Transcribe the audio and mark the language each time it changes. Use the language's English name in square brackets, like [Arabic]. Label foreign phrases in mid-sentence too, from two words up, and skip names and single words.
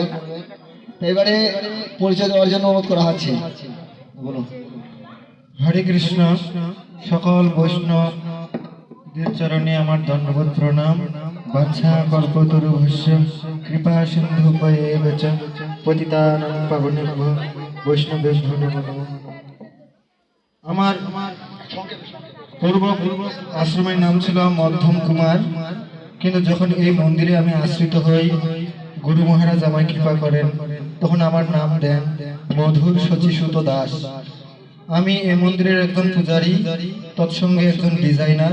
[Bangla] এবারে পরিচয় দেওয়ার জন্য অনুরোধ করা হচ্ছে। বলুন। হরে কৃষ্ণ। সকল বৈষ্ণব চরণে আমার ধন্যবাদ প্রণাম। [Sanskrit] বাঞ্ছা কল্পতরুভ্যশ্চ কৃপা সিন্ধুপয়েব চ পতিতানাং পাবনেভ্যো বৈষ্ণবেভ্যো নমো নমঃ। [Bangla] আমার পূর্ব আশ্রমের নাম ছিল মধ্যম কুমার, কিন্তু যখন এই মন্দিরে আমি আশ্রিত হই, গুরু মহারাজ আমায় কৃপা করেন, তখন আমার নাম দেন মধুর শচীসুত দাস। আমি এই মন্দিরের একজন পূজারী, তৎসঙ্গে একজন ডিজাইনার।